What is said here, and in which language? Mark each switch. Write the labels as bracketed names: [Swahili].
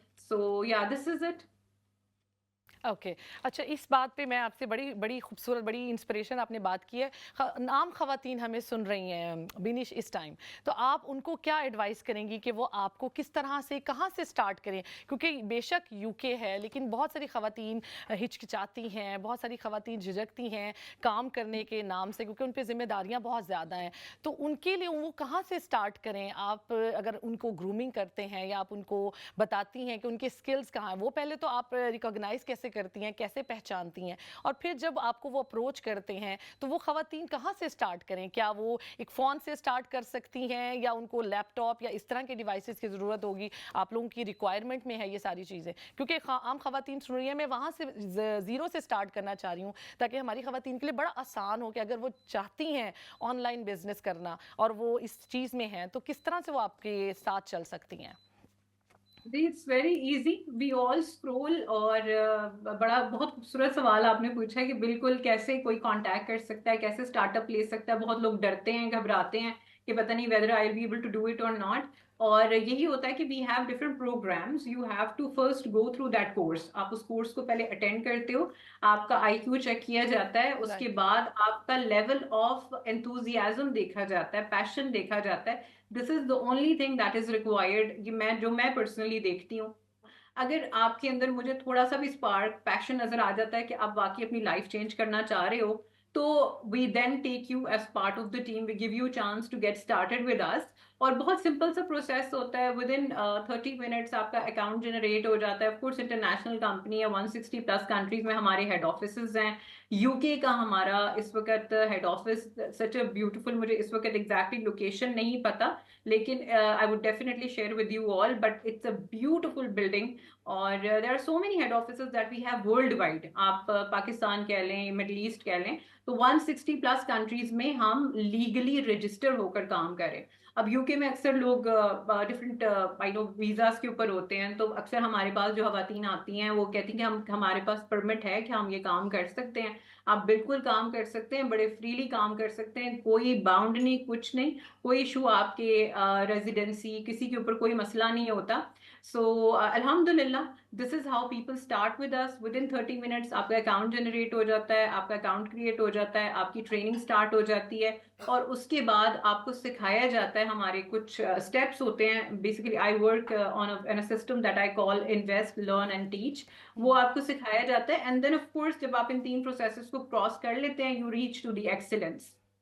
[English] So yeah, this is it. Okay. [Urdu] اچھا, اس بات پہ میں آپ سے بڑی خوبصورت, بڑی انسپریشن آپ نے بات کی ہے. عام خواتین ہمیں سن رہی ہیں بینش اس ٹائم, تو آپ ان کو کیا ایڈوائس کریں گی کہ وہ آپ کو کس طرح سے, کہاں سے سٹارٹ کریں؟ کیونکہ بے شک UK ہے لیکن بہت ساری خواتین ہچکچاتی ہیں, بہت ساری خواتین جھجکتی ہیں کام کرنے کے نام سے, کیونکہ ان پہ ذمہ داریاں بہت زیادہ ہیں. تو ان کے لیے وہ کہاں سے سٹارٹ کریں؟ آپ اگر ان کو گرومنگ کرتے ہیں یا آپ ان کو بتاتی ہیں کہ ان کے اسکلز کہاں ہیں, وہ پہلے تو آپ ریکاگنائز کیسے کرتی ہیں, کیسے پہچانتی ہیں؟ اور پھر جب آپ کو وہ اپروچ کرتے ہیں تو وہ خواتین کہاں سے سٹارٹ کریں؟ کیا وہ ایک فون سے سٹارٹ کر سکتی ہیں یا ان کو لیپ ٹاپ یا اس طرح کے ڈیوائسز کی ضرورت ہوگی؟ آپ لوگوں کی ریکوائرمنٹ میں ہے یہ ساری چیزیں؟ کیونکہ عام خواتین سن رہی ہیں, میں وہاں سے زیرو سے سٹارٹ کرنا چاہ رہی ہوں تاکہ ہماری خواتین کے لیے بڑا آسان ہو کہ اگر وہ چاہتی ہیں آن لائن بزنس کرنا اور وہ اس چیز میں ہیں تو کس طرح سے وہ آپ کے ساتھ چل سکتی ہیں. [English] It's very easy, we all scroll. [Urdu] اور بہت خوبصورت سوال آپ نے پوچھا ہے کہ بالکل کیسے کوئی کانٹیکٹ کر سکتا ہے, کیسے اسٹارٹ اپ لے سکتا ہے. بہت لوگ ڈرتے ہیں, گھبراتے ہیں کہ پتہ نہیں [English] whether I'll be able to do it or not. [Urdu] اور یہی ہوتا ہے کہ [English] We have different programs, you have to first go through that course. [Urdu] آپ اس کورس کو پہلے اٹینڈ کرتے ہو, آپ کا آئی کیو چیک کیا جاتا ہے, اس کے بعد آپ کا لیول آف انتھوزیازم دیکھا جاتا ہے, پیشن دیکھا جاتا ہے. [English] This is the only thing that is required. [Urdu] جو میں پرسنلی دیکھتی ہوں, اگر آپ کے اندر مجھے تھوڑا سا بھی اسپارک پیشن نظر آ جاتا ہے کہ آپ واقعی اپنی لائف چینج کرنا چاہ رہے ہو, تو [English] We then take you as part of the team, we give you chance to get started with us. [Urdu] اور بہت سمپل سا پروسیس ہوتا ہے, [English] within 30 minutes [Urdu] آپ کا اکاؤنٹ جنریٹ ہو جاتا ہے. آف کورس انٹرنیشنل کمپنی ہے, 160 پلس کنٹریز میں ہمارے ہیڈ آفیسز ہیں. یو کے کا ہمارا اس وقت head office, [English] such a beautiful, [Urdu] مجھے اس وقت ایگزیکٹلی لوکیشن نہیں پتا, لیکن [English] I would definitely share with you all, but it's a beautiful building. [Urdu] اور [English] there are so many head offices that we have worldwide. [Urdu] آپ پاکستان کہہ لیں, مڈل ایسٹ کہہ لیں, تو 160 پلس کنٹریز میں ہم لیگلی رجسٹر ہو کر کام کریں. اب یو کے میں اکثر لوگ ڈفرینٹ ویزاز کے اوپر ہوتے ہیں, تو اکثر ہمارے پاس جو خواتین آتی ہیں وہ کہتی ہیں کہ ہمارے پاس پرمٹ ہے کہ ہم یہ کام کر سکتے ہیں. آپ بالکل کام کر سکتے ہیں, بڑے فریلی کام کر سکتے ہیں, کوئی باؤنڈ نہیں, کچھ نہیں, کوئی ایشو آپ کے ریزیڈنسی کسی کے اوپر کوئی مسئلہ نہیں ہوتا. [English] So alhamdulillah, this is how people start with us. Within 30 minutes [Urdu] آپ کا اکاؤنٹ جنریٹ ہو جاتا ہے, آپ کا اکاؤنٹ کریٹ ہو جاتا ہے, آپ کی ٹریننگ سٹارٹ ہو جاتی ہے, اور اس کے بعد آپ کو سکھایا جاتا ہے. ہمارے کچھ اسٹیپس ہوتے ہیں. [English] Basically I work on a system that I call invest, learn and teach. [Urdu] وہ آپ کو سکھایا جاتا ہے, اینڈ دین آف کورس جب آپ ان 3 پروسیسز کو کراس کر لیتے ہیں, [English] You reach to the excellence.